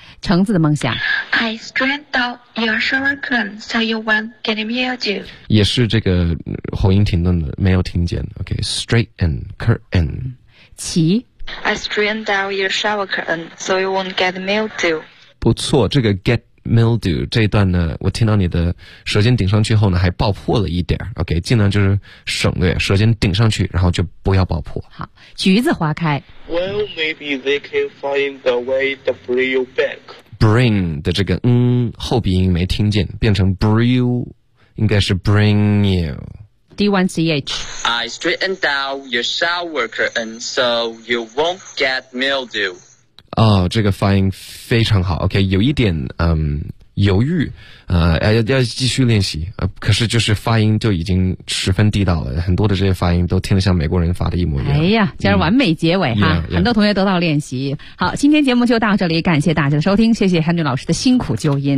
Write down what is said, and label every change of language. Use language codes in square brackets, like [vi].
[zh] 橙子的梦想 [en] I straighten down your shower curtain so you won't get mildew [zh] 也是这个喉音停顿的没有听见 OK straighten curtain 奇 [en] I straighten down your shower curtain so you won't get mildew [zh] 不错，这个 get mildew 这一段呢，我听到你的舌尖顶上去后呢还爆破了一点 OK 尽量就是省略舌尖顶上去然后就不要爆破。好，橘子花开 [en] Well maybe they can find a way to bring you back [zh] bring 的这个嗯后鼻音没听见变成 bring you 应该是 bring you D1CH [en] I straightened out your shower curtain so you won't get mildew [zh] 哦，这个发音非常好 OK 有一点犹豫要继续练习可是就是发音就已经十分地道了，很多的这些发音都听得像美国人发的一模一样，哎呀这是完美结尾哈、很多同学得到练习。好，今天节目就到这里，感谢大家的收听，谢谢 Henry 老师的辛苦纠音